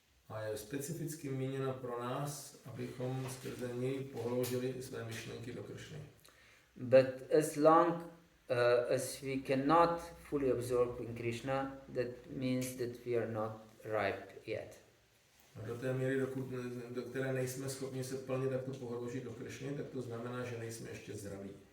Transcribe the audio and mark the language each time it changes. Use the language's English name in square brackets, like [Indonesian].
[Czech] A je specificky míněna pro nás, abychom skrze něj pohložili své myšlenky do Kršny. [English] But as long as we cannot fully absorb in Krishna, that means that we are not ripe yet. [Czech] A do té míry, do které nejsme schopni se plně takto pohložit do Kršny, tak to znamená, že nejsme ještě dozrálí.